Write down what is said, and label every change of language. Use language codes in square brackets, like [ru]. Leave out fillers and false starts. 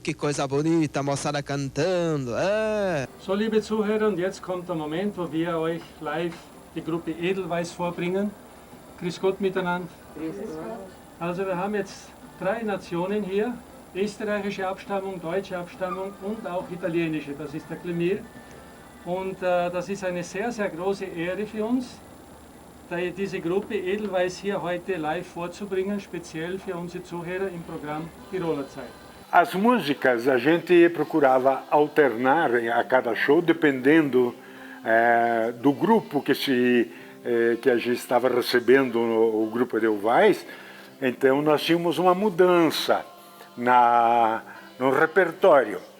[pt] Que coisa bonita, a moçada cantando. [de] So, liebe Zuhörer, und jetzt kommt der Moment, wo wir euch live die Gruppe Edelweiss vorbringen. Grüß Gott miteinander. Also wir haben jetzt 3 Nationen hier, österreichische Abstammung, deutsche Abstammung und auch italienische. Das ist der Clemir. Und das ist eine sehr, sehr große Ehre für uns, diese Gruppe Edelweiss hier heute live vorzubringen, speziell für unsere Zuhörer im Programm Tiroler Zeit. [pt] As músicas a gente procurava alternar a cada show, dependendo do grupo que a gente estava recebendo, o grupo Edelweiss. Então nós tínhamos uma mudança no repertório.